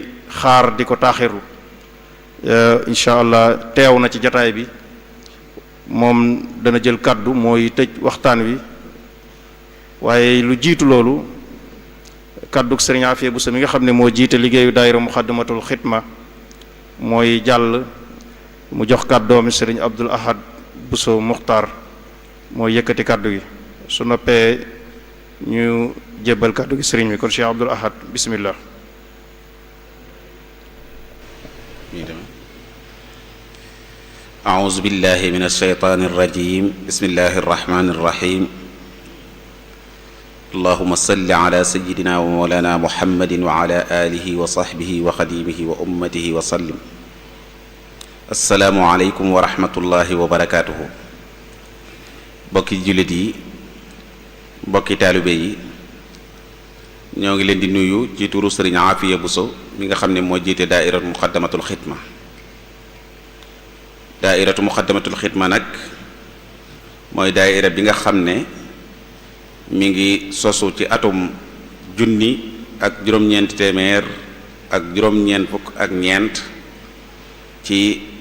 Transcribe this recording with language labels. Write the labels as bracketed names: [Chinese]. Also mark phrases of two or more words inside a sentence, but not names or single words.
[Wolof] xaar di ko taaxirlu [Arabic] إن شاء الله [Wolof] teew na ci jataay bi moom dana jël kàddu mooy tëj waxtaan wi waaye lu jiitu loolu kàddu sëriñ Afia Bousso mi nga xam ne moo jiite liggéeyu daayira Muxaddamatul Xidma mooy jàll mu jox kàddoomi sëriñ Abdul Ahad Bousso Muxtaar mooy yëkkati kàddu gi su noppee ñu jébbal kàddu gi sëriñ bi kon Cheikh Abdul Ahad bismillah. [Arabic] أعوذ بالله من الشيطان الرجيم بسم الله الرحمن الرحيم اللهم صل على سيدنا ومولانا محمد وعلى آله وصحبه وخديمه وأمته وسلم السلام عليكم ورحمة الله وبركاته [Wolof] bokki jullit yi bokki taalibe yi ñoo ngi leen di nuyu ci turu Sëriñ Afia Bousso mi nga xam ne moo jiite daairatu Muxaddamatul Xidma daairatu Muxaddamatul Xidma nag mooy daaira bi nga xam ne mi ngi sosu ci atum junni ak juróom-ñeent téeméer ak juróom-ñeent fukk ak ñeent ci